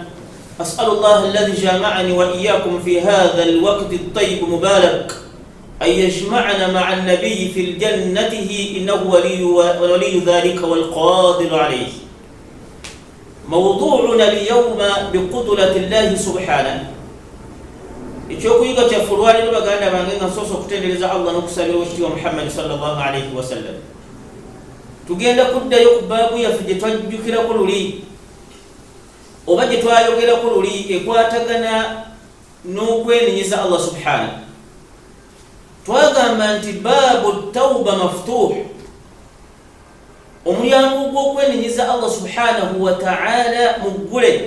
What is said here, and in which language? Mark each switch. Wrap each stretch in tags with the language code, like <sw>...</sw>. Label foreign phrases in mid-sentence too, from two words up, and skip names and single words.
<ar>أسأل الله الذي جمعني وإياكم في هذا الوقت الطيب مبارك أن يجمعنا مع النبي في الجنته إنه ولي ذلك والقادر عليه. موضوعنا اليوم بقدرة الله سبحانه.</ar> <lg>Ichokuyiga kyafulwali baganda bange nga soso kutendereza Allah n'okusabira ekitiibwa Muhammad</lg> <ar>صلى الله عليه وسلم.</ar> <lg>Tugenda kuddayo ku baabu yaffe gye twajjukirako luli oba gye twayogerako luli ekwatagana n'okwenenyeza Allah subhanahu. Twagamba nti</lg> <ar>باب توبة مفتوح,</ar> <lg>omulyango gw'okwenenyeza</lg> <ar>الله سبحانه وتعالى</ar> <lg>muggule.</lg>